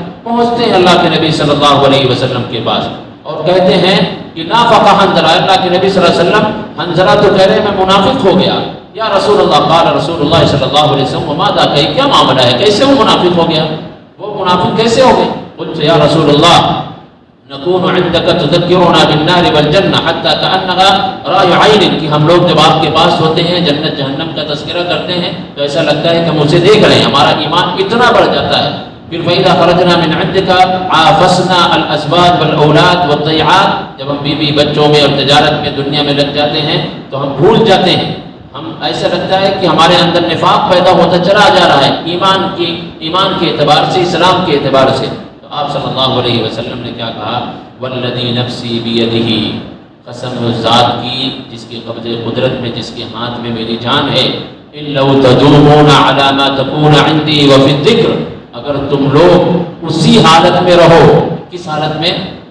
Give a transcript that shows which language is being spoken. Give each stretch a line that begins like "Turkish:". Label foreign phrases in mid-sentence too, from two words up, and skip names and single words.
Urdu: پہنچتے ہیں اللہ کے نبی
Arabic: صلی اللہ علیہ وسلم
Urdu: کے پاس اور کہتے ہیں کہ نافق حنظلہ، اللہ کے نبی
Arabic: صلی اللہ علیہ وسلم،
Urdu: حنظلہ تو کہہ رہے ہیں میں منافق ہو گیا۔
Arabic: یا رسول اللہ، قال رسول اللہ صلی اللہ علیہ وسلم وماذا،
Urdu: کہی کیا معاملہ ہے، کیسے وہ منافق ہو گیا، وہ منافق کیسے ہو گئے؟
Arabic: قلت یا رسول اللہ نکون عندك تذکرنا بالنار والجنہ حتی کأنها رأی عین،
Urdu: کہ ہم لوگ جب آپ کے پاس ہوتے ہیں جنت جہنم کا تذکرہ کرتے ہیں تو ایسا لگتا ہے کہ ہم اسے دیکھ رہے ہیں، ہمارا ایمان اتنا بڑھ جاتا ہے۔
Arabic: پھر فإذا خرجنا من عندك عافسنا الأزواج والأولاد والضيعات،
Urdu: جب ہم بیوی بچوں میں اور تجارت میں، دنیا میں لگ جاتے ہیں تو ہم بھول جاتے ہیں، ہم ایسا لگتا ہے کہ ہمارے اندر نفاق پیدا ہوتا چلا جا رہا ہے ایمان کے اعتبار سے، اسلام کے اعتبار سے۔ آپ
Arabic: صلی اللہ علیہ وسلم
Urdu: نے کیا کہا؟
Arabic: والذی نفسی بیدہ،
Urdu: قسم اس ذات کی جس کے قبضے قدرت میں، جس کے ہاتھ میں میری جان ہے،
Arabic: ان لو تدومون علی ما تکون عندی وفی الذکر،
Urdu: اگر تم لوگ اسی حالت میں رہو، کس حالت میں؟